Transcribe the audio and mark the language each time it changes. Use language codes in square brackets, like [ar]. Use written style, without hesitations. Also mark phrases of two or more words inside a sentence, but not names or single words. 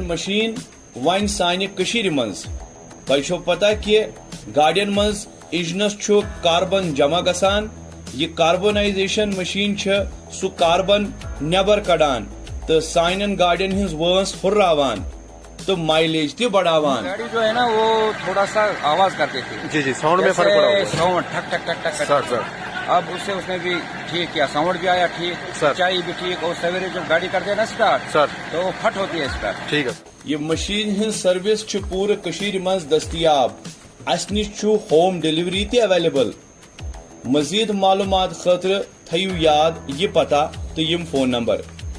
[ks] मशीन वन सानि कशीर मंज तोह पता कि गाड़ियन मंज इंजनस कार्बन जमा गसान। यह कार्बोनाइजेशन मशीन सु कार्बन नबर कड़ान तो साइन गाड़ियन हिंज वंस हुर्रावान तो माइलेज ते बढ़ावान। [hi] गाड़ी जो है ना वो थोड़ा सा आवाज करती थी। जी साउंड में फर्क पड़ा। साउंड ठक ठक ठक ठक सर। अब उसने भी ठीक किया, साउंड भी आया ठीक, सच्चाई भी ठीक। और सवेरे जो गाड़ी करते हैं ना स्टार्ट सर तो वो फट होती है स्टार्ट। ठीक है। [ks] ये मशीन हिंज सर्विस पूरे कशीर मंज दस्तियाब। अस निश [en] home delivery [ks] ते अवेलेबल। मजीद मालूमात खतर थयू याद ये पता तो यम फोन नंबर